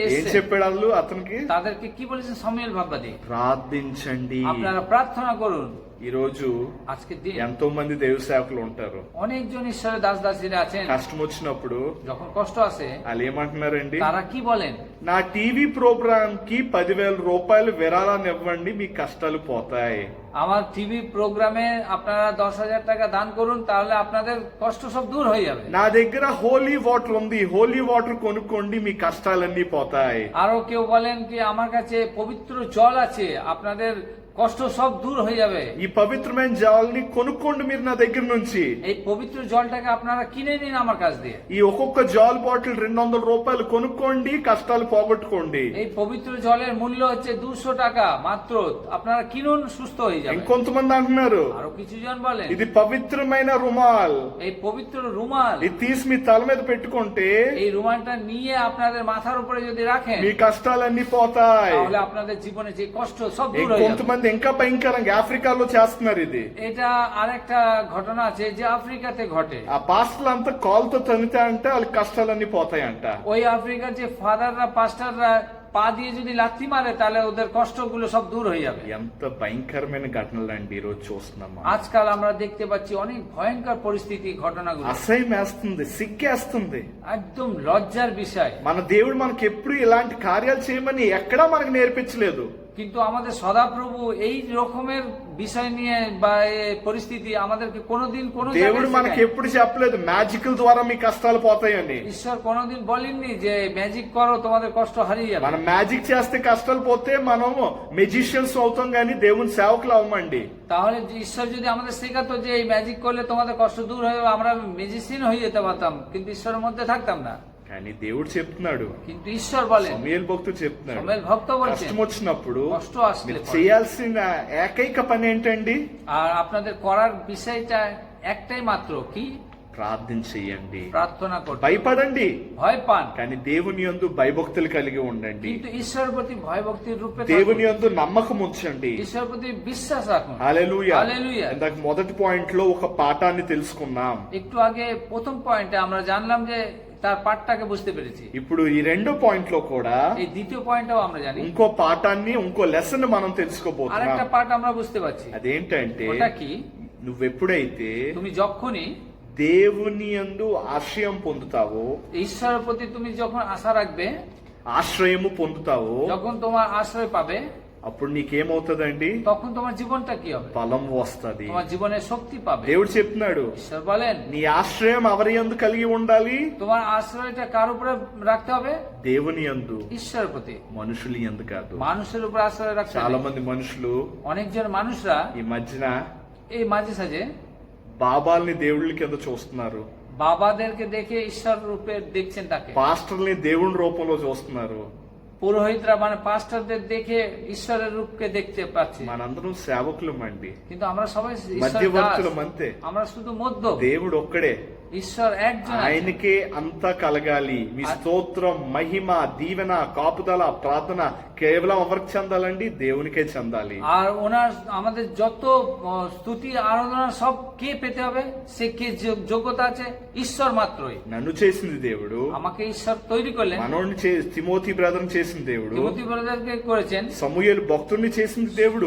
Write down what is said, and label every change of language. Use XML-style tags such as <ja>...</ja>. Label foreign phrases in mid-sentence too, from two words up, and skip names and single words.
<te>ఏం</te> <bn>এসেছে,</bn> <te>చెప్పాడు వాళ్ళు అతనికి?</te> <bn>তাদেরকে কি বলেছেন সময়েল ভাববাদী?</bn> <te>ప్రార్థించండి.</te> <bn>আপনারা প্রার্থনা করুন।</bn> <te>ఈ రోజు</te> <bn>আজকের দিন</bn> <te>ఎంతో మంది దైవ సేవకులు ఉంటారు.</te> <bn>অনেকজন ঈশ্বরের দাস দাসীরা আছেন,</bn> <te>కష్టం వచ్చినప్పుడు</te> <bn>যখন কষ্ট আসে</bn> <te>వాళ్ళు ఏమంటున్నారండి?</te> <bn>তারা কি বলেন?</bn> <te>నా</te> <en>TV program</en> <te>కి 10,000 రూపాయలు విరాళాన్ని ఇవ్వండి, మీ కష్టాలు పోతాయి.</te> <bn>আমার টিভি প্রোগ্রামে আপনারা 10,000 টাকা দান করুন, তাহলে আপনাদের কষ্ট সব দূর হয়ে যাবে।</bn> <te>నా దగ్గర</te> <en>holy water</en> <te>ఉంది,</te> <en>holy water</en> <te>కొనుక్కోండి, మీ కష్టాలన్నీ పోతాయి.</te> <bn>আরো কেউ বলেন কি আমার কাছে পবিত্র জল আছে, আপনাদের কষ্ট সব দূর হয়ে যাবে।</bn> <te>ఈ పవిత్రమైన జలాల్ని కొనుక్కోండి మీరు నా దగ్గర నుంచి.</te> <bn>এই পবিত্র জলটাকে আপনারা কিনে নিন আমার কাছ দিয়ে।</bn> <te>ఈ ఒక్కొక్క జాల్ బాటిల్ 200 రూపాయలు కొనుక్కోండి, కష్టాలు పోగొట్టుకోండి.</te> <bn>এই পবিত্র জলের মূল্য হচ্ছে 200 টাকা মাত্র, আপনারা কিনুন, সুস্থ হয়ে যাবেন।</bn> <te>ఇంకొంతమంది అంటున్నారు</te> <bn>আরো কিছু জন বলেন</bn> <te>ఇది పవిత్రమైన రుమాల్,</te> <bn>এই পবিত্র রুমাল,</bn> <te>ఇది తీసి మీ తల మీద పెట్టుకుంటే</te> <bn>এই রুমালটা নিয়ে আপনাদের মাথার উপরে যদি রাখেন,</bn> <te>మీ కష్టాలన్నీ పోతాయి.</te> <bn>তাহলে আপনাদের জীবনে যে কষ্ট সব দূর হয়ে যাবে।</bn> <te>ఇంకొంతమంది ఇంకా భయంకరంగా ఆఫ్రికాలో చేస్తున్నారు ఇది.</te> <bn>এটা আরেকটা ঘটনা আছে যে আফ্রিকাতে ঘটে।</bn> <te>ఆ పాస్టర్లు అంతా కాల్తో తనితే అంటే వాళ్ళ కష్టాలన్నీ పోతాయంట.</te> <bn>ওই আফ্রিকার যে ফাদাররা পাস্টাররা পা দিয়ে যদি লাথি মারে, তাহলে ওদের কষ্টগুলো সব দূর হয়ে যাবে।</bn> <te>ఎంత భయంకరమైన ఘటనలు అండి ఈ రోజు చూస్తున్నామా?</te> <bn>আজকাল আমরা দেখতে পাচ্ছি অনেক ভয়ঙ্কর পরিস্থিতি, ঘটনাগুলো</bn> <te>అసహ్యం వేస్తుంది, సిగ్గేస్తుంది.</te> <bn>একদম লজ্জার বিষয়।</bn> <te>మన దేవుడు మనకి ఎప్పుడు ఇలాంటి కార్యాలు చేయమని ఎక్కడా మనకు నేర్పించలేదు.</te> <bn>কিন্তু আমাদের সদাপ্রভু এই রকমের বিষয় নিয়ে বা এই পরিস্থিতি আমাদেরকে কোনোদিন কোনো</bn> <te>దేవుడు</te> <bn>জায়গায়</bn> <te>మనకి</te> <bn>শেখায়নি।</bn> <te>ఎప్పుడు చెప్పలేదు మ్యాజికల్ ద్వారా మీ కష్టాలు పోతాయని.</te> <bn>ঈশ্বর কোনোদিন বলেননি যে ম্যাজিক করো তোমাদের কষ্ট হারিয়ে যাবে।</bn> <te>మనం మ్యాజిక్ చేస్తే కష్టాలు పోతే మనం మెజిషియన్స్ అవుతాం గానీ దేవుని సేవకులు అవ్వమండి.</te> <bn>তাহলে যে ঈশ্বর যদি আমাদের শেখাতো যে এই ম্যাজিক করলে তোমাদের কষ্ট দূর হয়ে যাবে, আমরা ম্যাজিশিয়ান হয়ে যেতে পারতাম, কিন্তু ঈশ্বরের মধ্যে থাকতাম না।</bn> <te>కానీ దేవుడు చెప్తున్నాడు,</te> <bn>কিন্তু ঈশ্বর বলেন,</bn> <te>సమూయేలు భక్తుడు చెప్తున్నాడు,</te> <bn>সময়েল ভক্ত বলছেন</bn> <te>కష్టం వచ్చినప్పుడు</te> <bn>কষ্ট আসলে</bn> <te>మీరు</te> <bn>পরে।</bn> <te>చేయాల్సిన ఏకైక పని ఏంటండి?</te> <bn>আর আপনাদের করার বিষয়টা একটাই মাত্র, কি?</bn> <te>ప్రార్థన చెయ్యండి,</te> <bn>প্রার্থনা করতে।</bn> <te>భయపడండి,</te> <bn>ভয় পান,</bn> <te>కానీ దేవుని యందు భయభక్తులు కలిగి ఉండండి.</te> <bn>কিন্তু ঈশ্বরের প্রতি ভয় ভক্তির রূপে</bn> <te>దేవుని</te> <bn>থাকুন।</bn> <te>యందు నమ్మకం ఉంచండి.</te> <bn>ঈশ্বরের প্রতি বিশ্বাস রাখুন।</bn> <te>హల్లెలూయా.</te> <bn>హల్లెలూయా।</bn> <te>ఇందాక మొదటి పాయింట్ లో ఒక పాఠాన్ని తెలుసుకున్నాం.</te> <bn>একটু আগে প্রথম পয়েন্টে আমরা জানলাম যে তার পাঠটাকে বুঝতে পেরেছি।</bn> <te>ఇప్పుడు ఈ రెండో పాయింట్ లో కూడా</te> <bn>এই দ্বিতীয় পয়েন্টটাও আমরা জানি,</bn> <te>ఇంకో పాఠాన్ని, ఇంకో లెసన్ మనం</te> <bn>আর</bn> <te>తెలుసుకోబోతున్నాం.</te> <bn>একটা পাঠ আমরা বুঝতে পারছি।</bn> <te>అదేంటంటే,</te> <bn>ওটা কি?</bn> <te>నువ్వెప్పుడైతే</te> <bn>তুমি যখনই</bn> <te>దేవుని యందు ఆశ్రయం పొందుతావో,</te> <bn>ঈশ্বরের প্রতি তুমি যখন আশা রাখবে,</bn> <te>ఆశ్రయము పొందుతావో,</te> <bn>যখন তোমার আশ্রয় পাবে,</bn> <te>అప్పుడు నీకేమవుతుందండి?</te> <bn>তখন তোমার জীবনটা কি হবে?</bn> <te>బలం వస్తది.</te> <bn>তোমার জীবনের শক্তি পাবে।</bn> <te>దేవుడు చెప్తున్నాడు,</te> <bn>ঈশ্বর বলেন</bn> <te>నీ ఆశ్రయం ఎవరి యందు కలిగి ఉండాలి?</te> <bn>তোমার আশ্রয়টা কার উপরে রাখতে হবে?</bn> <te>దేవుని యందు,</te> <bn>ঈশ্বরের প্রতি,</bn> <te>మనుషుల యందు కాదు.</te> <bn>মানুষের উপর আশ্রয় রাখতে</bn> <te>చాలా</te> <bn>হবে।</bn> <te>మంది మనుషులు</te> <bn>অনেকজন মানুষরা</bn> <te>ఈ మధ్యన</te> <bn>এই মাঝে সাঝে</bn> <te>బాబాల్ని దేవుళ్ళ కింద చూస్తున్నారు,</te> <bn>বাবাদেরকে দেখে ঈশ্বর রূপে দেখছেন তাকে,</bn> <te>పాస్టర్ని దేవుని రూపంలో చూస్తున్నారు.</te> <bn>পুরোহিতরা মানে পাস্টারদের দেখে ঈশ্বরের রূপকে দেখতে পাচ্ছে।</bn> <te>మనందరం సేవకులం అండి,</te> <bn>কিন্তু আমরা সবাই ঈশ্বরের</bn> <te>మధ్యవర్తులం</te> <bn>দাস।</bn> <te>అంతే.</te> <bn>আমরা শুধু মধ্য,</bn> <te>దేవుడు ఒక్కడే,</te> <bn>ঈশ্বর একজন আছেন।</bn> <te>ఆయనకే అంతా కలగాలి. మీ స్తోత్రం, మహిమ, దీవెన, కాపుదల, ప్రార్థన కేవలం ఎవరికి చెందాలండి? దేవునికే చెందాలి.</te> <bn>আর ওনার আমাদের যত স্তুতি আরাধনা সব কে পেতে হবে? সে কে যোগ্যতা আছে? ঈশ্বর মাত্রই।</bn> <te>నన్ను చేసింది దేవుడు,</te> <bn>আমাকে ঈশ্বর তৈরি করলেন,</bn> <te>మనోడిని తిమోతి బ్రదర్ చేసింది దేవుడు,</te> <bn>তিমোথী ব্রাদারকে করেছেন,</bn> <te>సమూయేలు భక్తుడిని చేసింది దేవుడు।</te>